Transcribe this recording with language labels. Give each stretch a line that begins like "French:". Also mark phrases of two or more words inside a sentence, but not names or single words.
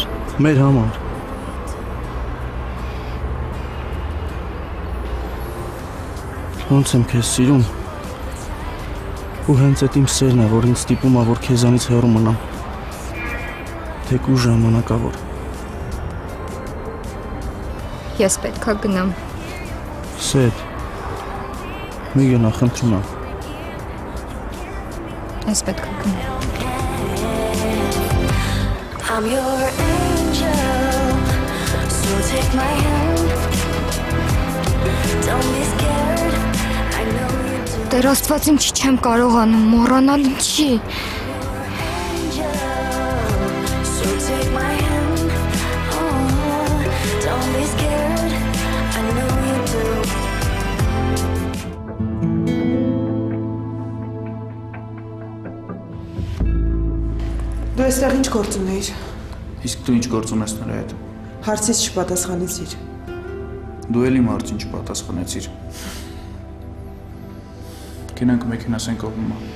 Armenian: Մեր համար։ Ոնց եմ քեզ սիրում։ Ու հենց այդ իմ սերն է, որ ինձ ստիպում է, որ քեզանից հեռու մնամ։ Թեկուզ ժամանակավոր։ Ես պետքա գնամ։ Սեյդ, մի գնա, խնդրում եմ։ Ես պետքա գնամ։
English: I'm your angel, so take my hand. Don't be scared, I know you do.
Armenian: Տեր Աստված, ինչի չեմ կարողանում մոռանալ ինչի։
English: So take my hand, oh, don't be scared, I know you do.
Armenian: Դու այստեղ ինչ գործ ունեիր։ Իսկ դու ինչ գործ ունես նրա հետ։ Հարցից չպատասխանեցիր։ Դու էլ իմ հարցին չպատասխանեցիր։ Գնանք մեքենաս են կողմում։